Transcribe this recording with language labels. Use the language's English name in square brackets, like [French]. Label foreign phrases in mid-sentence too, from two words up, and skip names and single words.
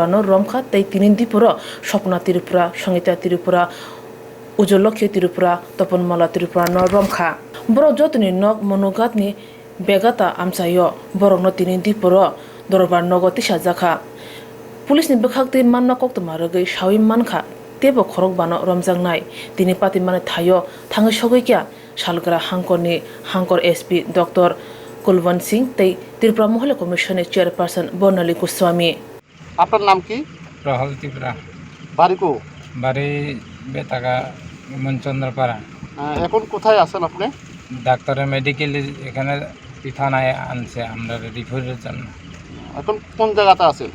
[Kok Borok] no Romjakkha tei Tinindipuro Sopna Tripura Sangita Tripura Ujolokhi Tripura Toponmala Tripura no Romjakkha Boro jotoni nok monogatni begata amsayo borok no Tinindipuro Dorbar nogo tisajaka Police ni bekhakti manna koktmaragoi sawi mankha tebo khorok bano romjaknai tini pati mane thayo thangai sogoi salgra hankor SP Dr. Kulwan Singh tei Tripura Mahila Commission Chairperson Bonali Goswami [Bangla] আপনার নাম কি প্রহল ত্রিপুরা বাড়ি কো বাড়ি বেতাগা মনচন্দ্রপাড়া। এখন কোথায় আছেন আপনি ডাক্তারের মেডিকেল এখানে থানায় আনছে আমরা রিফারের জন্য। এখন কোন জায়গাতে আছেন